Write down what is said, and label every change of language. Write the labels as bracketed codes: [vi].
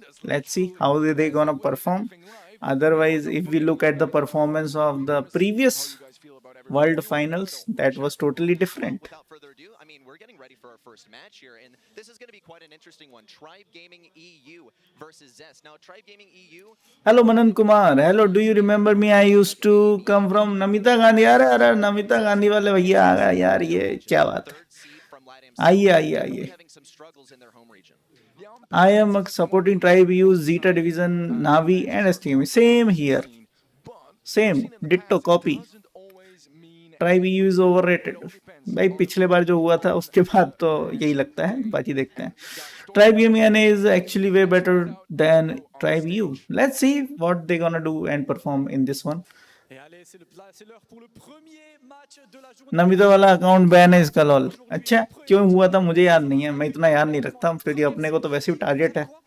[en] Let's see how they gonna perform. Otherwise, if we look at the performance of the previous World Finals, that was totally different. Without further ado, I mean, we're getting ready for our first match here, and this is going to be quite an interesting one. Tribe Gaming EU versus Zest. Now, Tribe Gaming EU. Hello Manan Kumar. Hello, do you remember me? I used to come from Namita Gandhi. [hi] अरे Namita Gandhi वाले भैया आ गए यार, ये क्या बात है? [en] Third seed from LATAM. [hi] आइए आइए आइए। [en] Having some struggles in their home region. I am supporting Tribe EU, Zeta Division, Navi and STM. Same here. Same. Ditto copy. Tribe U is overrated. [hi] भाई पिछले बार जो हुआ था उसके बाद तो यही लगता है, बाकी देखते हैं। [en] Tribe Gaming is actually way better than Tribe U. Let's see what they gonna do and perform in this one. [fr] Et allez, c'est l'heure pour le premier match de la journée. [hi] Namita वाला account ban है इसका lol. अच्छा, क्यों हुआ था मुझे याद नहीं है, मैं इतना याद नहीं रखता क्योंकि अपने को तो वैसे भी टारगेट है।